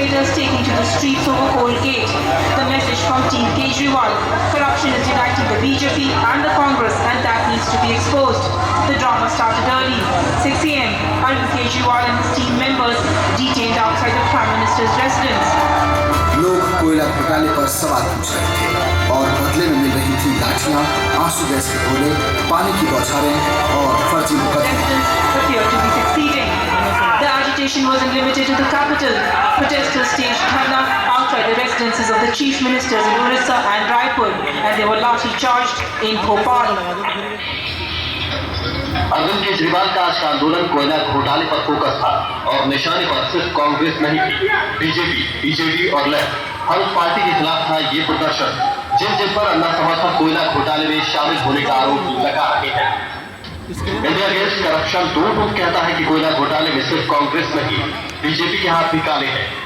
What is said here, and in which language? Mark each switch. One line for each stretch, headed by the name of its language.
English: Taking to the streets over Colgate. The message from Team Kejriwal: corruption is uniting the BJP and the Congress, and that needs to be exposed. The drama started early, 6 a.m. Arvind Kejriwal and his team members detained outside the Prime Minister's residence.
Hindi: लोग कोयला घोटाले पर सवाल पूछ रहे थे और बदले में मिल रही थी लाठियां, आंसू गैस के गोले, पानी की बौछारें और फर्जी मुकदमे।
English: Appeared to be succeeding. The agitation wasn't limited to the capital. Protesters staged dharna outside the residences of the chief ministers in Orissa and Raipur, and they were lathi charged in Bhopal.
Hindi: Arvind Kejriwal का आज का आंदोलन कोयला घोटाले पर focus था और निशाने पर सिर्फ कांग्रेस नहीं थी, बीजेपी, बीजेडी और लेफ्ट हर उस पार्टी के खिलाफ था ये प्रदर्शन जिन जिन पर अन्ना समर्थक कोयला घोटाले में शामिल होने का आरोप लगा रहे हैं। इंडिया अगेंस्ट करप्शन दूर कहता है कि कोयला घोटाले में सिर्फ कांग्रेस नहीं, बीजेपी के हाथ भी काले हैं।